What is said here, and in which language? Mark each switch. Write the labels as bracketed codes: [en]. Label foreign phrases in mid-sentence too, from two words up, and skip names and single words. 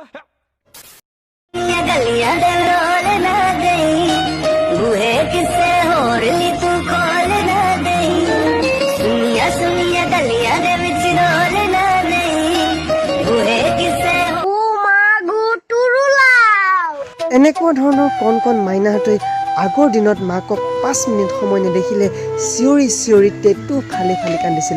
[pa] ਗਲੀਆਂ ਦੇ ਰੋਲ ਨਾ ਗਈ ਬੂਹੇ ਕਿਸੇ ਹੋਰ ਲੀ ਤੂ ਖੋਲ ਨਾ ਗਈ ਸੁਣਿਆ ਗਲੀਆਂ ਦੇ ਵਿਚ ਰੋਲ ਨਾ ਗਈ ਬੂਹੇ ਕਿਸੇ ਓ ਮਾਗੂ ਟੁਰੁਲਾਵ। [as] এনেকুৱা ধৰণৰ কণ মাইনাহঁতে আগৰ দিনত মাকক 5 মিনিট সময় নেদেখিলে চিঞৰি টেটু ফালি কান্দিছিল।